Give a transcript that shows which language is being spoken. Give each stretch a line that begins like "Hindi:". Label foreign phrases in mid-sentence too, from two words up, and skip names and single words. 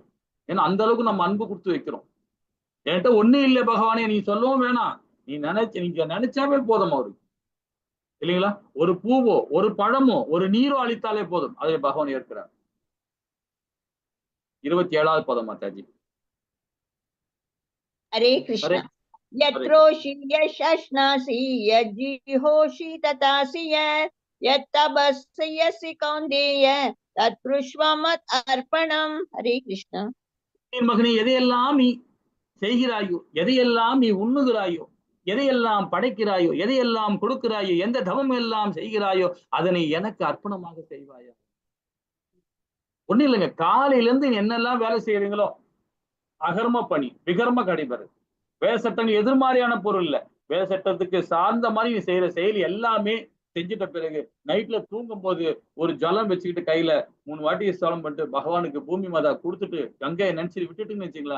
Tamil: ஏன்னா அந்த அளவுக்கு நம்ம அன்பு கொடுத்து வைக்கிறோம். என்கிட்ட ஒண்ணு இல்லை பகவானே நீ சொல்லவும் வேணாம், நீங்க நினைச்சாவே போதும் அவருக்கு, இல்லைங்களா? ஒரு பூவோ ஒரு பழமோ ஒரு நீரோ அளித்தாலே போதும், அதை பகவான் ஏற்கிறார். 27வது பதம் மாதாஜி.
Sanskrit: हरे कृष्ण। यत्रोषि यशश्नासि यज्जिहोषि तथासि यत्तपस्यसि कौन्तेय तत्पुरुष्व मत् अर्पणम्। हरे कृष्ण।
Tamil: மகனே, எதையெல்லாம் நீ செய்கிறாயோ, எதையெல்லாம் நீ உண்ணுகிறாயோ, எதையெல்லாம் படைக்கிறாயோ, எதையெல்லாம் கொடுக்கிறாயோ, எந்த தவம் எல்லாம் செய்கிறாயோ அதனை எனக்கு அர்ப்பணமாக செய்வாயா. ஒண்ணு இல்லைங்க, காலையில இருந்து என்னெல்லாம் வேலை செய்யறீங்களோ அகர்ம பணி விகர்ம கடிபரு, வேத சட்டங்கள் எதிர்மாறியான பொருள் இல்ல, வேத சட்டத்துக்கு சார்ந்த மாதிரி நீ செய்யற செயல் எல்லாமே செஞ்சுட்ட பிறகு நைட்ல தூங்கும் போது ஒரு ஜலம் வச்சுக்கிட்டு கையில 3 வாட்டி ஸ்தலம் பண்ணிட்டு பகவானுக்கு பூமி மாதா கொடுத்துட்டு கங்கையை நினைச்சிட்டு விட்டுட்டுன்னு வச்சுக்கலாம்.